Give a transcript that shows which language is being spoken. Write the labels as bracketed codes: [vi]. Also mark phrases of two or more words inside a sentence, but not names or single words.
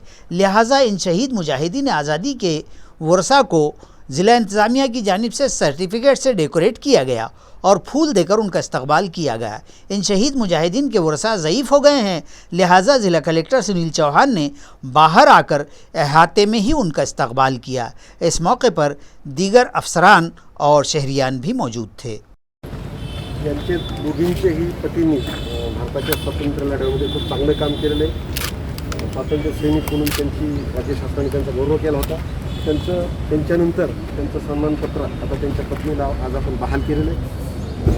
[ur] لہٰذا ان شہید مجاہدین آزادی کے ورثاء کو ضلع انتظامیہ کی جانب سے سرٹیفکیٹ سے ڈیکوریٹ کیا گیا اور پھول دے کر ان کا استقبال کیا گیا۔ ان شہید مجاہدین کے ورثاء ضعیف ہو گئے ہیں، لہٰذا ضلع کلکٹر سنیل چوہان نے باہر آ کر احاطے میں ہی ان کا استقبال کیا۔ اس موقع پر دیگر افسران اور شہریان بھی موجود تھے۔ [mr] यांचे दोघींचेही पतींनी भारताच्या स्वातंत्र्य लढ्यामध्ये खूप चांगलं काम केलेलं आहे। स्वातंत्र्य सैनिक म्हणून त्यांची राज्य शासनाने त्यांचा गौरव केला होता। त्यांच्यानंतर त्यांचं सन्मानपत्र आता त्यांच्या पत्नीला आज आपण बहाल केलेलं आहे।